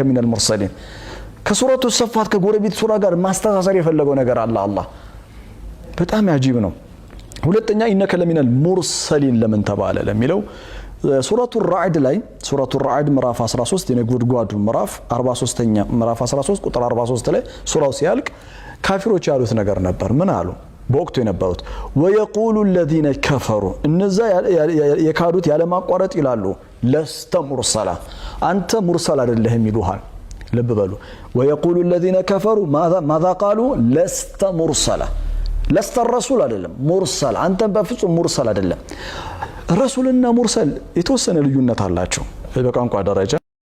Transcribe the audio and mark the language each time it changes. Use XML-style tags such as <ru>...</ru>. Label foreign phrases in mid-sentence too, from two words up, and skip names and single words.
<ar>من المرسلين</ar> <am>ከሱረቱ ሰፋት ከጎረቤት ሱራ ጋር ማስተሳሰር የፈለገው ነገር አላህ በጣም ያጂብ ነው ሁለተኛ</am> <ar>إنك لمن المرسلين</ar> <am>ለምን ተባለ ለሚለው ሱረቱ ራዕድ ላይ ሱረቱ ራዕድ ምዕራፍ 13 የነጎድጓዱ ምዕራፍ 43ኛ ምዕራፍ 13 ቁጥር 43 ላይ ሱራው ሲያልቅ ካፊሮች ያሉት ነገር ነበር ምን አሉ በወቅቱ የነበሩት ወየቁሉ</am> <ar>الذين كفروا</ar> <am>እነዛ የካዱት ያለ ማቋረጥ ይላሉ</am> <ar>لست مرسلا</ar> <am>አንተ ሙርሰል አይደለህም ይሉሃል ልብ በሉ ወየቁሉ</am> <ar>الذين كفروا ماذا قالوا لست مرسلا لست الرسول</ar> <am>አይደለም ሙርሰል አንተ በፍጹም ሙርሰል አይደለም ረሱልና ሙርሰል የተወሰነ ልዩነት አላቸው በቋንቋ ደረጃ</am>